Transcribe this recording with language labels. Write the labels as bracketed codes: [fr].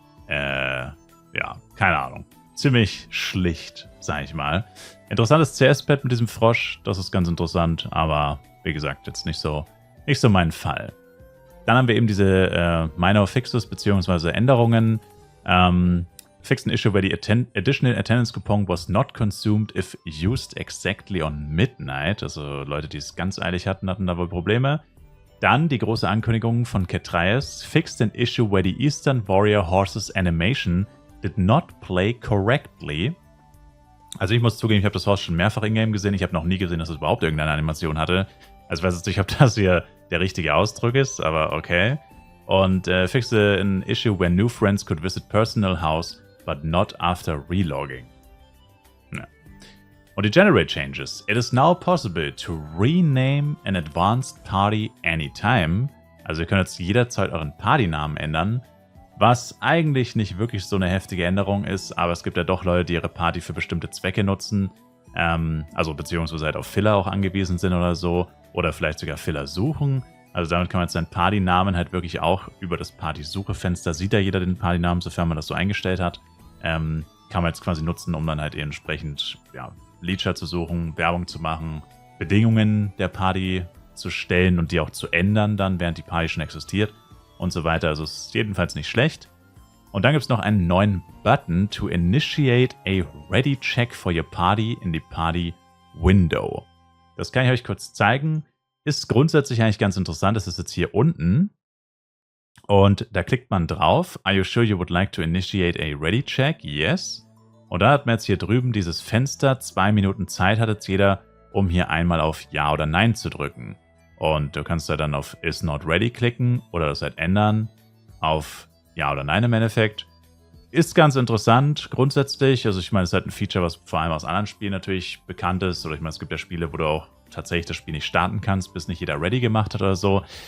[de] Keine Ahnung. Ziemlich schlicht, sag ich mal. Interessantes CS-Pad mit diesem Frosch, das ist ganz interessant, aber wie gesagt, jetzt nicht so mein Fall. Dann haben wir eben diese Minor Fixes bzw. Änderungen. [en] Fixed an issue where the additional attendance coupon was not consumed if used exactly on midnight. [de] Also Leute, die es ganz eilig hatten da wohl Probleme. Dann die große Ankündigung von Ketraias. [en] Fixed an issue where the Eastern Warrior Horse's animation did not play correctly. [de] Also ich muss zugeben, ich habe das Horse schon mehrfach in-game gesehen. Ich habe noch nie gesehen, dass es überhaupt irgendeine Animation hatte. Also ich weiß jetzt nicht, ob das hier der richtige Ausdruck ist, aber okay. [en] Und fixed an issue where new friends could visit personal house but not after relogging. Ja. [de] Und die [en] Generate Changes. It is now possible to rename an advanced party anytime. [de] Also ihr könnt jetzt jederzeit euren Partynamen ändern, was eigentlich nicht wirklich so eine heftige Änderung ist, aber es gibt ja doch Leute, die ihre Party für bestimmte Zwecke nutzen, also beziehungsweise halt auf Filler auch angewiesen sind oder so, oder vielleicht sogar Filler suchen. Also damit kann man jetzt seinen Partynamen halt wirklich auch über das Party-Suche-Fenster, sieht da jeder den Partynamen, sofern man das so eingestellt hat, kann man jetzt quasi nutzen, um dann halt entsprechend Leacher zu suchen, Werbung zu machen, Bedingungen der Party zu stellen und die auch zu ändern dann, während die Party schon existiert und so weiter. Also es ist jedenfalls nicht schlecht. Und dann gibt es noch einen neuen Button [en] to initiate a ready check for your party in the party window. [de] Das kann ich euch kurz zeigen. Ist grundsätzlich eigentlich ganz interessant. Das ist jetzt hier unten. Und da klickt man drauf. [en] Are you sure you would like to initiate a ready check? Yes. [de] Und dann hat man jetzt hier drüben dieses Fenster. 2 Minuten Zeit hat jetzt jeder, um hier einmal auf Ja oder Nein zu drücken. Und du kannst da dann auf Is not ready klicken oder das halt ändern auf Ja oder Nein im Endeffekt. Ist ganz interessant grundsätzlich. Also ich meine, es ist halt ein Feature, was vor allem aus anderen Spielen natürlich bekannt ist. Oder ich meine, es gibt ja Spiele, wo du auch tatsächlich das Spiel nicht starten kannst, bis nicht jeder ready gemacht hat oder so.